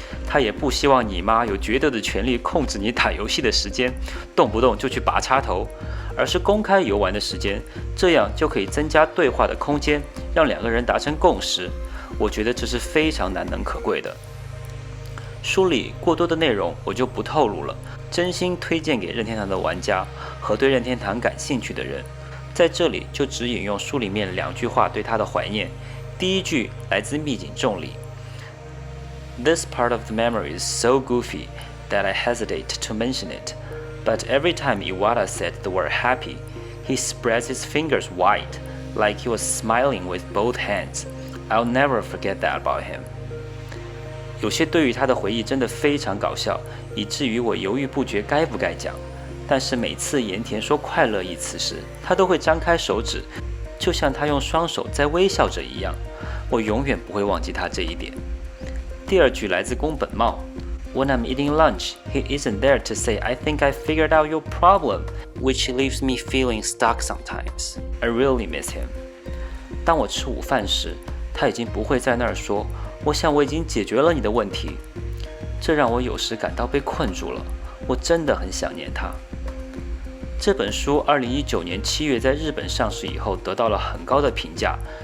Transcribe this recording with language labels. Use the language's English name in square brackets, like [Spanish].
[Chinese] 他也不希望你妈有绝对的权利控制你打游戏的时间，动不动就去拔插头，而是公开游玩的时间，这样就可以增加对话的空间，让2个人达成共识。我觉得这是非常难能可贵的。书里过多的内容我就不透露了，真心推荐给任天堂的玩家和对任天堂感兴趣的人。在这里就只引用书里面2句话对他的怀念。第一句来自秘境重里 [English] ：This part of the memory is so goofy that I hesitate to mention it, but every time Iwata said the word happy, he spreads his fingers wide, like he was smiling with both hands. I'll never forget that about him. [Chinese] 有些对于他的回忆真的非常搞笑，以至于我犹豫不决该不该讲。但是每次盐田说快乐一词时，他都会张开手指，就像他用双手在微笑着一样。我永远不会忘记他这一点。第二句来自宫本茂 [English] ：When I'm eating lunch, he isn't there to say I think I figured out your problem, which leaves me feeling stuck sometimes. I really miss him. [Chinese] 当我吃午饭时，他已经不会在那儿说我想我已经解决了你的问题，这让我有时感到被困住了。我真的很想念他。这本书2019年7月在日本上市以后，得到了很高的评价。